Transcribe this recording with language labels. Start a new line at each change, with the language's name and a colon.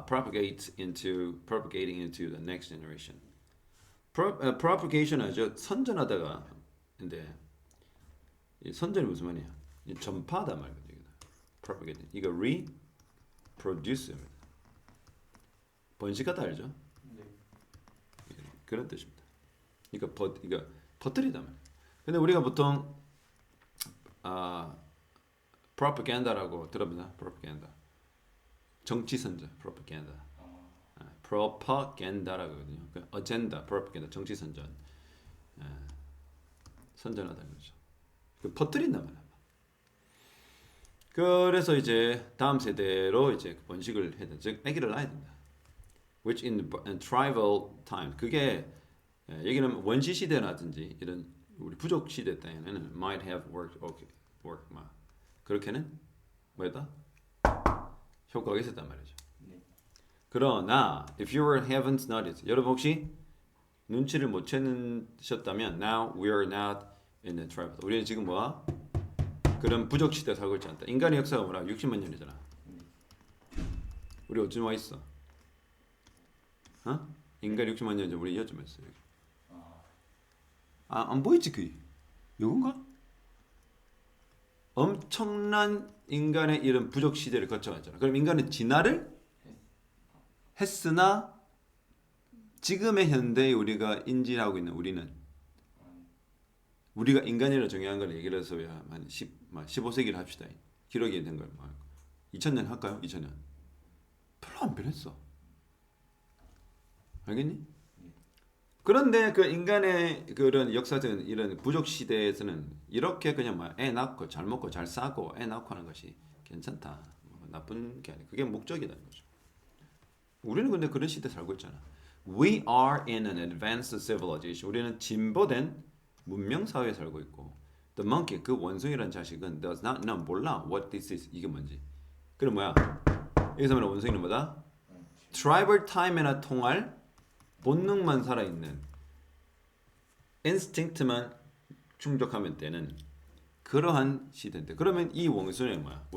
English: propagating into the next generation.
Korean: propagation 하죠. 선전하다가 근데 이 선전이 무슨 말이야? 이 전파하다 말거든요. propagate. 이거 reproduce입니다. 번식하다 알죠? 네. 그런 뜻입니다. 이거 퍼뜨리다 말. 근데 우리가 보통 propaganda라고 들어보나? propaganda. 정치 선전, propaganda. propaganda라고 하거든요. 그 agenda, propaganda, 정치 선전. 선전하다는 거죠. 그 퍼뜨린단 말이야. 그래서 이제 다음 세대로 이제 번식을 해야 돼. 즉 아기를 낳아야 된다.
English: Which in tribal time
Korean: 그게 여기는 원시 시대라든지 이런 우리 부족 시대 때에는
English: might have worked, okay,
Korean: work 막 그렇게는 뭐였다? 효과가 있었단 말이죠. 네. 그러나
English: if you were haven't noticed,
Korean: 여러분 혹시 눈치를 못 채셨다면
English: now we are not in the trap.
Korean: 우리는 지금 뭐야? 그런 부족 시대에 살고 있지 않다. 인간의 역사가 뭐라? 60만 년이잖아. 우리 어쯤 와 있어? 어? 인간 60만 년 전 우리 여쯤 했어. 여기. 안 보이지 그? 요건가? 엄청난 인간의 이런 부족 시대를 거쳐왔잖아. 그럼 인간은 진화를 했으나 지금의 현대에 우리가 인지하고 있는 우리가 인간이라 정의한 걸 얘기를 해서 한 15세기를 합시다. 기록이 된 걸. 2000년 할까요? 2000년. 별로 안 변했어. 알겠니? 그런데 그 인간의 그런 역사적인 이런 부족 시대에서는 이렇게 그냥 애 낳고 잘 먹고 잘 싸고 애 낳고 하는 것이 괜찮다. 나쁜 게 아니고 그게 목적이라는 거죠. 우리는 근데 그런 시대에 살고 있잖아.
English: We are in an advanced civilization.
Korean: 우리는 진보된 문명 사회에 살고 있고
English: the monkey
Korean: 그 원숭이라는 자식은
English: does not know
Korean: 몰라
English: what this is
Korean: 이게 뭔지. 그럼 뭐야? 여기서 말하는 원숭이는 뭐다? tribal time에나 통할 본능만 살아있는 instinct만 충족하면 되는 그러한 시대인데 그러면 이 원숭이는 뭐야?